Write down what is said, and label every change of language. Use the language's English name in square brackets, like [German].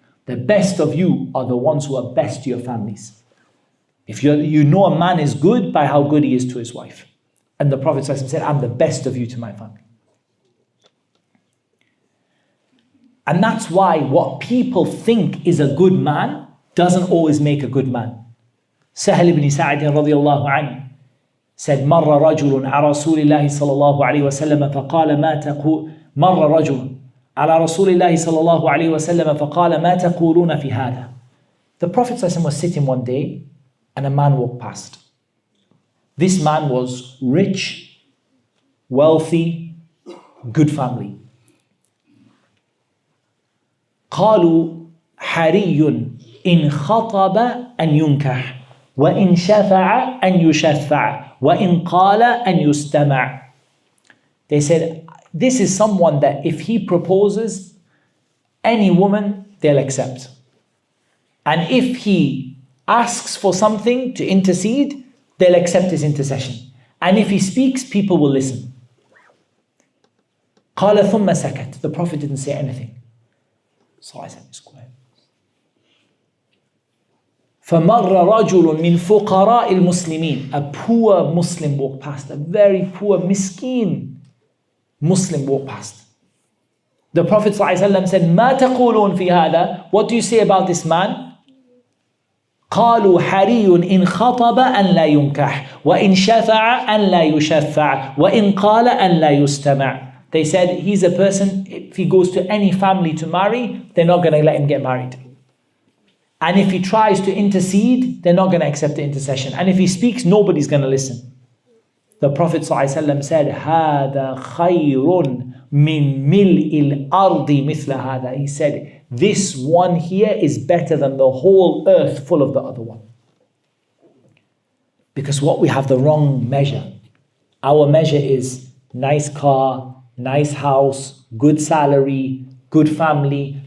[English] The best of you are the ones who are best to your families. If you know a man is good by how good he is to his wife. And the Prophet ﷺ said, I'm the best of you to my family. And that's why what people think is a good man doesn't always make a good man. Sahal ibn Sa'd radiyallahu anhu said, [Arabic] مَرَّ رَجُلٌ عَلَى رَسُولِ اللَّهِ صَلَى اللَّهُ عَلَيْهِ وَسَلَّمَ فَقَالَ مَا تَقُولُ مَرَّ رَجُلٌ عَلَى رَسُولِ اللَّهِ صَلَى اللَّهُ عَلَيْهِ وَسَلَّمَ فَقَالَ مَا تَقُولُونَ فِي هَذَا. [English] The Prophet ﷺ was sitting one day and a man walked past. This man was rich, wealthy, good family. [Arabic] قالوا حري إن خطب أن ينكح وإن شفع أن يشفع وإن قال أن يستمع. [English] They said, this is someone that if he proposes any woman, they'll accept. And if he asks for something to intercede, they'll accept his intercession. And if he speaks, people will listen. [Arabic] قال ثم سكت. [English] The Prophet didn't say anything. So I said, it's quiet. [Arabic] فَمَرَّ رَجُلٌ مِّن فُقَرَاءِ الْمُسْلِمِينَ. [English] A poor Muslim walked past. A very poor, miskin Muslim walked past. The Prophet ﷺ said, [Arabic] مَا تَقُولُونَ فِي هَذَا. [English] What do you say about this man? [Arabic] قالوا حري إن خطب أن لا ينكح وإن شفع أن لا يشفع وإن قال أن لا يستمع. [English] They said he's a person, if he goes to any family to marry, they're not going to let him get married. And if he tries to intercede, they're not going to accept the intercession. And if he speaks, nobody's going to listen. The Prophet ﷺ said, [Arabic] هذا خير من ملء الأرض مثل هذا. [English] He said, this one here is better than the whole earth full of the other one. Because what we have the wrong measure. Our measure is nice car, nice house, good salary, good family.